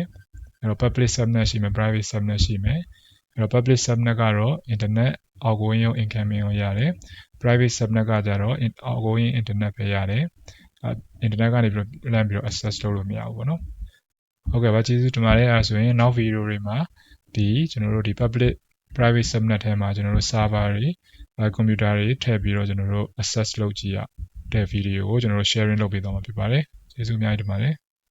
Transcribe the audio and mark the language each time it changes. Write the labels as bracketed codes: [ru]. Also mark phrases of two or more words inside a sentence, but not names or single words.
[my] အဲ့တော့ [en] public subnet [my] ရှိမယ် [en] private subnet [my] ရှိမယ်အဲ့တော့ [en] public subnet [my] ကတော့ [en] internet outgoing [my] ရော incoming ရောရတယ် [en] private subnet [my] ကကြတော့ [en] outgoing internet [my] ပဲရတယ်internet ကနေပြီးတော့လမ်းပြီးတော့ access လုပ်လို့မရဘူးပေါ့နော်ဟုတ်ကဲ့ပါကျေးဇူးတင်ပါတယ်အဲ့ဒါဆိုရင်နောက် video တွေမှာကျွန်တော်တို့ဒီ [en] public private subnet [my] ထဲမှာကျွန်တော်တို့ server တွေ computer တွေထည့်ပြီးတော့ကျွန်တော်တို့ access လုပ်ကြည့်ရတဲ့ video ကိုကျွန်တော်တို့ sharing လုပ်ပေးသွားမှာဖြစ်ပါတယ်ကျေးဇူးအများကြီးတင်ပါတယ်